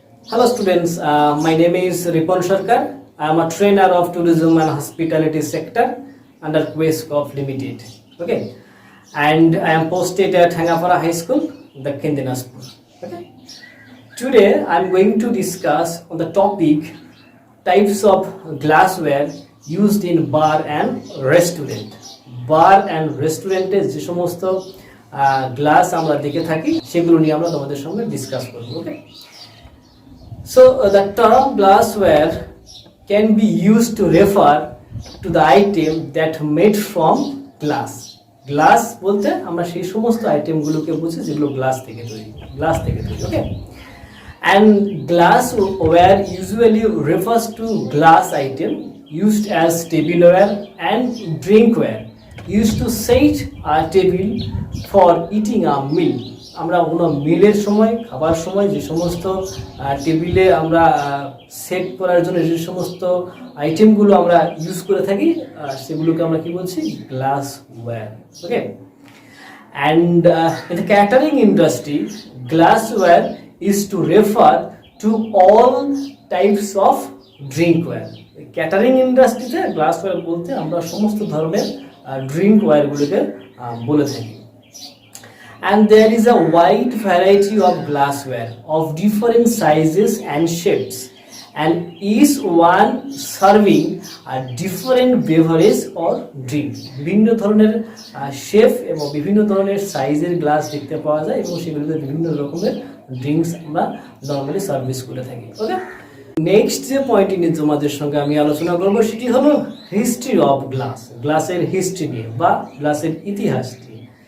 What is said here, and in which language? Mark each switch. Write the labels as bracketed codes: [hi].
[en] Hello students, my name is Ripon Sarkar. I am a trainer of tourism and hospitality sector under Quest of Limited. Okay, and I am posted at Hangapara High School, Dakhin Dinajpur. Okay, today I am going to discuss on the topic types of glassware used in bar and restaurant. [bn] Bar and রেস্টুরেন্টে যে সমস্ত glass আমরা দেখে থাকি সেগুলো নিয়ে আমরা তোমাদের সঙ্গে ডিসকাস করব। [en] Okay, so the term glassware can be used to refer to the item that made from glass. [bn] Glass বলতে আমরা সেই সমস্ত আইটেমগুলোকে বুঝি যেগুলো গ্লাস থেকে তৈরি। [en] Okay, and glassware usually refers to glass item used as tableware and drinkware used to set a table for eating a meal. [bn] আমরা কোনো মিলের সময় খাবার সময় যে সমস্ত টেবিলে আমরা সেট করার জন্য যে সমস্ত আইটেমগুলো আমরা ইউজ করে থাকি সেগুলোকে আমরা কি বলছি, glassware. [en] Okay, and in the catering industry glassware is to refer to all types of drinkware. [bn] Catering ইন্ডাস্ট্রিতে গ্লাসওয়্যার বলতে আমরা সমস্ত ধরনের ড্রিঙ্কওয়্যারগুলোকে বলে থাকি। [en] And there is a wide variety of glassware of different sizes and shapes, and each one serving a different beverage or drink. [bn] বিভিন্ন ধরনের shape এবং বিভিন্ন ধরনের সাইজের গ্লাস দেখতে পাওয়া যায় এবং সেগুলোতে বিভিন্ন রকমের ড্রিঙ্কস আমরা নর্মালি সার্ভিস করে থাকি। ওকে, নেক্সট যে পয়েন্টটি নিয়ে তোমাদের সঙ্গে আমি আলোচনা করবো সেটি হলো হিস্ট্রি অফ গ্লাস, গ্লাসের হিস্ট্রি নিয়ে বা গ্লাসের ইতিহাস নিয়ে।